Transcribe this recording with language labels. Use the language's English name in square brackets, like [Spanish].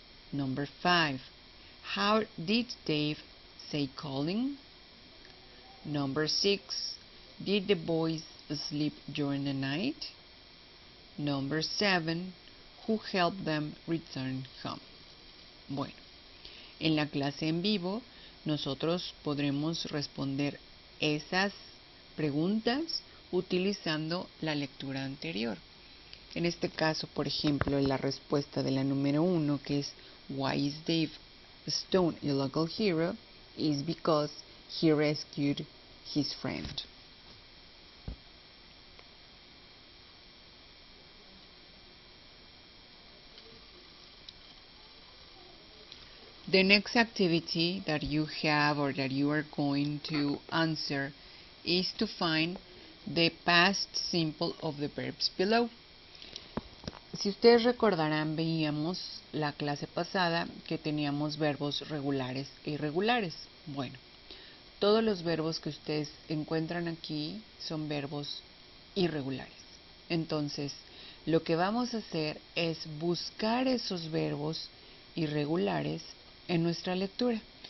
[English] Number 5, how did Dave say Colin? Number 6, did the boys sleep during the night? Number 7, who helped them return home? [Spanish] Bueno, en la clase en vivo nosotros podremos responder esas preguntas utilizando la lectura anterior. En este caso, por ejemplo, la respuesta de la número 1, que es [English] Why is Dave Stone a local hero? Is because he rescued his friend. The next activity that you have or that you are going to answer is to find the past simple of the verbs below. [Spanish] Si ustedes recordarán, veíamos la clase pasada que teníamos verbos regulares e irregulares. Bueno, todos los verbos que ustedes encuentran aquí son verbos irregulares. Entonces, lo que vamos a hacer es buscar esos verbos irregulares en nuestra lectura.